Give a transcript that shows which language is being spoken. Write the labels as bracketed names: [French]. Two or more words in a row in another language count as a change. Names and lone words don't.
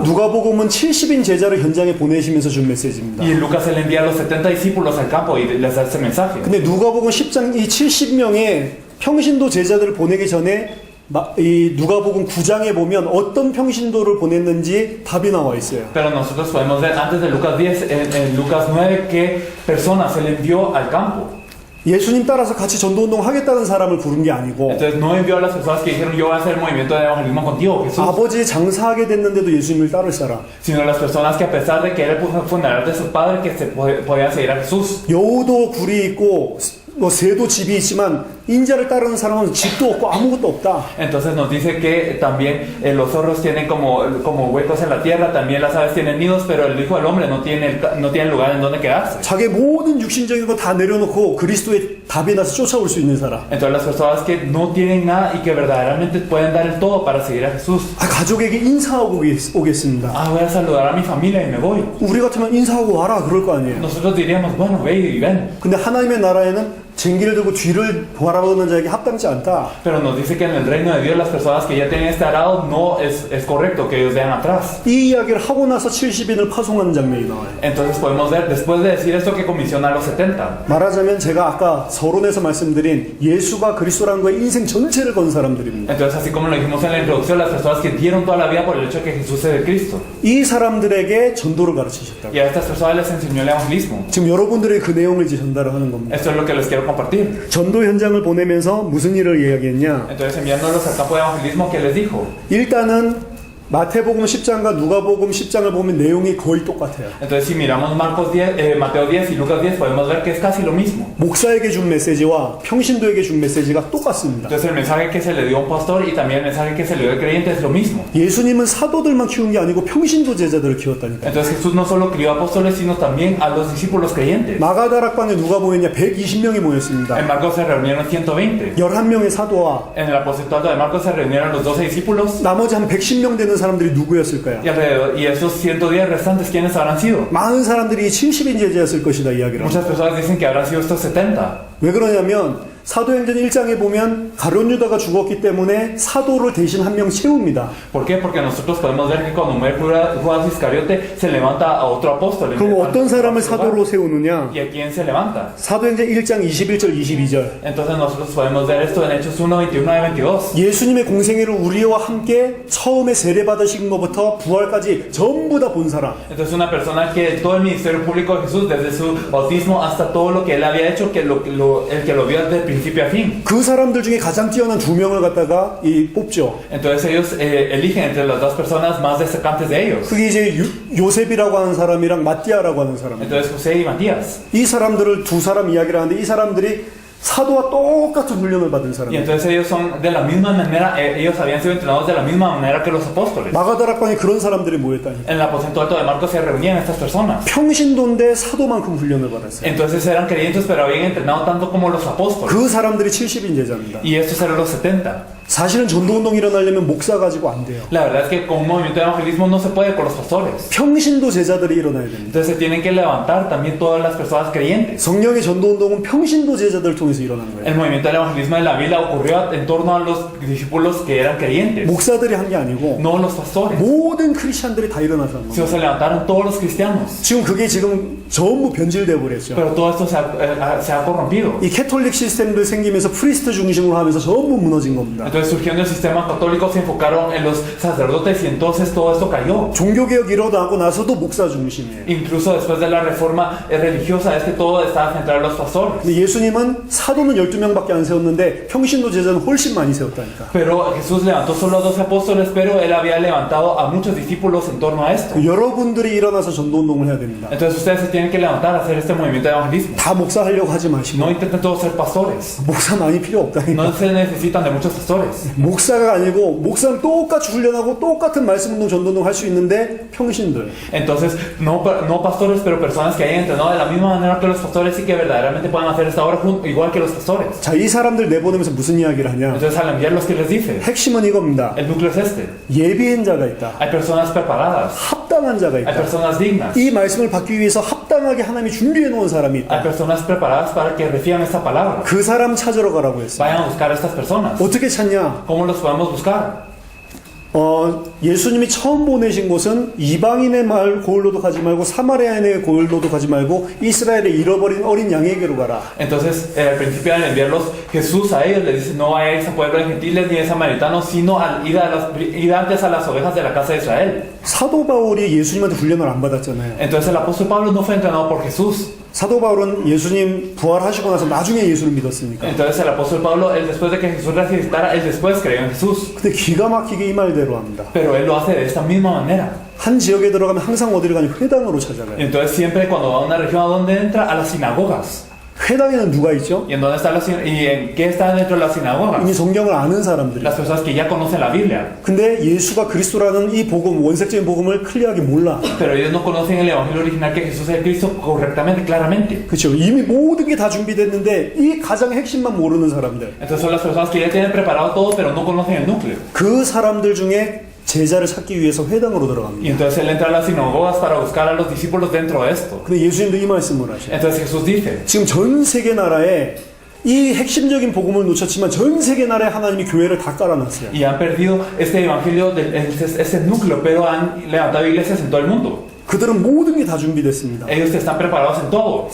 [Korean] 누가복음은 70인 제자를 현장에 보내시면서 준 메시지입니다. [Spanish] Y en Lucas él envía a los 70 discípulos al campo y les da ese mensaje. [Korean] 근데 누가복음 10장 이 70명의 평신도 제자들을 보내기 전에 이 누가복음 9장에 보면 어떤 평신도를 보냈는지 답이 나와 있어요. [Spanish] Pero nosotros podemos ver antes de Lucas 10, en Lucas 9, qué personas él envió al campo. [Korean] 예수님 따라서 같이 전도운동 하겠다는 사람을 부른 게 아니고 [Spanish] Entonces no envió a las personas que dijeron yo voy a hacer el movimiento de evangelismo contigo, Jesús, [Korean] 아버지 장사하게 됐는데도 예수님을 따를 사람, [Spanish] sino las personas que a pesar de que era el fundador de su padre, que se podían seguir a Jesús. [Korean] 여우도 굴이 있고 새도 집이 있지만 인자를 따르는 사람은 집도 없고 아무것도 없다. [Spanish] Entonces nos dice que también los zorros tienen como huecos en la tierra, también las aves tienen nidos, pero el Hijo del Hombre no tiene lugar en donde quedarse. [Korean] 자기 모든 육신적인 거 다 내려놓고 그리스도의 답이 나서 쫓아올 수 있는 사람. [Spanish] Entonces las personas que no tienen nada y que verdaderamente pueden dar el todo para seguir a Jesús. [Korean] 가족에게 인사하고 오겠습니다. [Spanish] Ah, voy a saludar a mi familia y me voy. [Korean] 우리 같으면 인사하고 와라 그럴 거 아니에요. [Spanish] Nosotros diríamos, bueno, ve y ven. [Korean] 근데 하나님의 나라에는 쟁기를 들고 뒤를 바라보는 자에게 합당치 않다. [Spanish] Pero nos dice que en el reino de Dios las personas que ya tienen este arado no es correcto que ellos vean atrás. [Korean] 이 이야기를 하고 나서 70인을 파송하는 장면이 나와요. [Spanish] Entonces podemos ver, después de decir esto, que comisiona a los 70. [Korean] 말하자면 제가 아까 서론에서 말씀드린 예수가 그리스도라는 거에 인생 전체를 건 사람들입니다. [Spanish] Entonces, así como lo dijimos en la introducción, las personas que dieron toda la vida por el hecho de que Jesús es el Cristo. [Korean] 이 사람들에게 전도를 가르치셨다고. [Spanish] Y a estas personas les enseñó el evangelismo. [Korean] 지금 여러분들이 그 내용을 이제 전달을 하는 겁니다. [Spanish] Esto es lo que les quiero compartir. [Korean] 전도 현장을 보내면서 무슨 일을 이야기했냐? [Spanish] Entonces, enviándolos al campo de evangelismo, ¿qué les dijo? [Korean] 일단은 마태복음 10장과 누가복음 10장을 보면 내용이 거의 똑같아요. [Spanish] Entonces, si miramos Mateo 10 y Lucas 10, podemos ver que es casi lo mismo. [Korean] 목사에게 준 메시지와 평신도에게 준 메시지가 똑같습니다. [Spanish] Entonces, el mensaje que se le dio a un pastor y también el mensaje que se le dio al creyente es lo mismo. [Korean] 예수님은 사도들만 키운 게 아니고 평신도 제자들을 키웠다니까. [Spanish] Entonces, Jesús no solo crió apóstoles, sino también a los discípulos creyentes. [Korean] 마가다락방에 누가 모였냐? 120명이 모였습니다. [Spanish] En Marcos se reunieron 120. [Korean] 11명의 사도와 [Spanish] En el apostolado de Marcos se reunieron los 12 discípulos. [Korean] 나머지 한 110명 되는 사람들이 누구였을까요? [Spanish] Y esos 110 restantes, ¿quiénes habrán sido? [Korean] 많은 사람들이 70인 제자였을 것이다 이야기를 합니다. [Spanish] Muchas personas dicen que habrán sido estos 70. [Korean] 왜 그러냐면 사도행전 1장에 보면 가룟 유다가 죽었기 때문에 사도를 대신 한 명 세웁니다. [Spanish] ¿Por qué? Porque nosotros podemos ver que cuando muere Judas Iscariote se levanta a otro apóstol. [Korean] 그럼 어떤 사람을 사도로 세우느냐? [Spanish] ¿Y a quién se levanta? [Korean] 사도행전 1장 21절 22절. [Spanish] Entonces nosotros podemos ver esto en Hechos 1, 21 y 22. [Korean] 예수님의 공생애를 우리와 함께 처음에 세례 받으신 것부터 부활까지 전부 다 본 사람. [Spanish] Entonces una persona que todo el ministerio público de Jesús, desde su bautismo hasta todo lo que él había hecho, el que lo vio desde principio a fin. [Korean] 그 사람들 중에 가장 뛰어난 두 명을 갖다가 뽑죠. [Spanish] Entonces ellos eligen entre las dos personas más destacantes de ellos. [Korean] 그게 이제 요셉이라고 하는 사람이랑 마띠아라고 하는 사람. [Spanish] Entonces José y Matías. [Korean] 이 사람들을 두 사람 이야기를 하는데 이 사람들이 사도와 똑같은 훈련을 받은 [Spanish] Y [Korean] 사람. [Spanish] entonces ellos son de la misma manera, ellos habían sido entrenados de la misma manera que los apóstoles. [Korean] 마가다락방에 그런 사람들이 모였다니. [Spanish] En el aposento alto de Marcos se reunían estas personas. [Korean] 평신도인데 사도만큼 훈련을 받았어요. [Spanish] Entonces eran creyentes, pero habían entrenado tanto como los apóstoles. [Korean] 그 사람들이 70인 제자입니다. [Spanish] Y estos eran los 70. [Korean] 사실은 전도운동이 일어나려면 목사 가지고 안 돼요. [Spanish] La verdad es que con un movimiento de evangelismo no se puede con los pastores. [Korean] 평신도 제자들이 일어나야 됩니다. [Spanish] Entonces se tienen que levantar también todas las personas creyentes. [Korean] 성령의 전도운동은 평신도 제자들을 통해서 일어난 거예요. [Spanish] El movimiento del evangelismo de la Biblia ocurrió en torno a los discípulos que eran creyentes, [Korean] 목사들이 한 게 아니고 [Spanish] no los pastores. [Korean] 모든 크리스찬들이 다 일어나서 한 [Spanish] Sino [Korean] 거예요. [Spanish] se levantaron todos los cristianos. [Korean] 지금 그게 지금 전부 변질돼 버렸죠. [Spanish] Pero todo esto se ha corrompido. [Korean] 이 캐톨릭 시스템들 생기면서 프리스트 중심으로 하면서 전부 무너진 겁니다. [Spanish] Entonces surgiendo el sistema católico se enfocaron en los sacerdotes y entonces todo esto cayó. [Korean] 종교개혁 일어나고 나서도 목사 중심이에요. [Spanish] Incluso después de la reforma religiosa es que todo estaba centrado en los pastores. [Korean] 근데 예수님은 사도는 12명밖에 안 세웠는데 평신도 제자는 훨씬 많이 세웠다니까. [Spanish] Pero Jesús levantó solo a 12 apóstoles, pero él había levantado a muchos discípulos en torno a esto. [Korean] 여러분들이 일어나서 전도운동을 해야 됩니다. [Spanish] Entonces ustedes se tienen que levantar a hacer este movimiento de evangelismo. [Korean] 다 목사 하려고 하지 마시고 [Spanish] No intenten todos ser pastores. [Korean] 목사 많이 필요 없다니까. [Spanish] No se necesitan de muchos pastores. [Korean] 목사가 아니고 목사는 똑같이 훈련하고 똑같은 말씀운동 전도운동 할 수 있는데 평신들. [Spanish] Entonces, no pastores, pero personas que hayan entrenado de la misma manera que los pastores y que verdaderamente puedan hacer esta obra igual que los pastores. [Korean] 자, 이 사람들 내보내면서 무슨 이야기를 하냐? [Spanish] Entonces, al enviarlos, ¿qué les dice? [Korean] 핵심은 이겁니다. [Spanish] El núcleo es este. [Korean] 예비인 자가 있다. [Spanish] Hay personas preparadas. [Korean] 합당한 자가 [Spanish] Hay [Korean] 있다. [Spanish] personas dignas. [Korean] 이 말씀을 받기 위해서 합당하게 하나님이 준비해 놓은 사람이 [Spanish] Hay [Korean] 있다. [Spanish] personas preparadas para que reciban esta palabra. [Korean] 그 사람 찾으러 가라고 했어요. [Spanish] Vayan a buscar a estas personas. [Korean] 어떻게 찾냐? [Spanish] ¿Cómo los podemos buscar? [Korean] 예수님이 처음 보내신 곳은 이방인의 마을 고을로도 가지 말고 사마리아인의 고을로도 가지 말고 이스라엘의 잃어버린 어린 양에게로 가라. [Spanish] Entonces, al principio al enviarlos Jesús a ellos les dice, no vayáis a pueblos gentiles ni de samaritanos, sino al ir antes a las ovejas de la casa de Israel. [Korean] 사도 바울이 예수님한테 훈련을 안 받았잖아요. [Spanish] Entonces el apóstol Pablo no fue entrenado por Jesús. [Korean] 사도 바울은 예수님 부활하시고 나서 나중에 예수를 믿었으니까. [Spanish] Entonces el apóstol Pablo, él después de que Jesús resucitara, él después creyó en Jesús. [Korean] 근데 기가 막히게 이 말대로 합니다. [Spanish] Pero él lo hace de esta misma manera. [Korean] 한 지역에 들어가면 항상 어디를 가냐? 회당으로 찾아가요. [Spanish] Entonces siempre cuando va a una región, ¿a dónde entra? A las sinagogas. [Korean] 회당에는 누가 있죠? [Spanish] ¿Y en dónde está y en qué está dentro de las sinagogas? [Korean] 이미 성경을 아는 사람들이. [Spanish] Las personas que ya conocen la Biblia. [Korean] 근데 예수가 그리스도라는 이 복음, 원색적인 복음을 클리어하게 몰라. [Spanish] Pero ellos no conocen el evangelio original que Jesús es el Cristo correctamente, claramente. [Korean] 그렇죠. 이미 모든 게 다 준비됐는데 이 가장 핵심만 모르는 사람들. [Spanish] Entonces son las personas que ya tienen preparado todo, pero no conocen el núcleo. [Korean] 그 사람들 중에 제자를 찾기 위해서 회당으로 [Spanish] Y [Korean] 들어갑니다. [Spanish] entonces él entra a las sinagogas para buscar a los discípulos dentro de esto. [Korean] 근데 예수님도 이 말씀을 하셔요. [Spanish] Entonces Jesús dice, [Korean] 지금 전 세계 나라에 이 핵심적인 복음을 놓쳤지만 전 세계 나라에 하나님이 교회를 다 깔아놨어요. [Spanish] y han perdido este evangelio, este núcleo, pero han levantado iglesias en todo el mundo. [Korean] 그들은 모든 게 다 준비됐습니다. [Spanish] Ellos están preparados en todo.